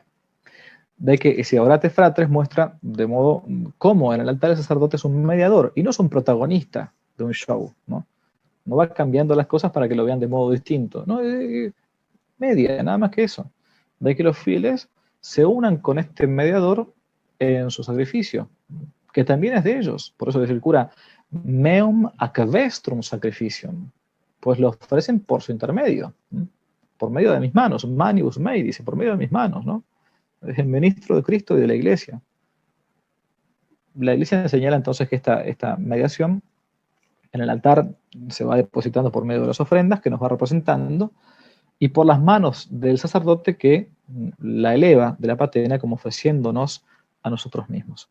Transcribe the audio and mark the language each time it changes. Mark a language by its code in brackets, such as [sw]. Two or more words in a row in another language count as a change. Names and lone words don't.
[es] De que ese [la] Orate Fratres [es] muestra de modo cómo en el altar el sacerdote es un mediador y no es un protagonista de un show, ¿no? No va cambiando las cosas para que lo vean de modo distinto. No, media, nada más que eso. De que los fieles se unan con este mediador en su sacrificio, que también es de ellos. Por eso dice el cura, [la] meum ac vestrum sacrificium, [es] pues lo ofrecen por su intermedio, por medio de mis manos, [la] manibus mei, [es] dice, por medio de mis manos, ¿no? Es el ministro de Cristo y de la Iglesia. La Iglesia señala entonces que esta mediación en el altar se va depositando por medio de las ofrendas que nos va representando, y por las manos del sacerdote que la eleva de la patena como ofreciéndonos a nosotros mismos.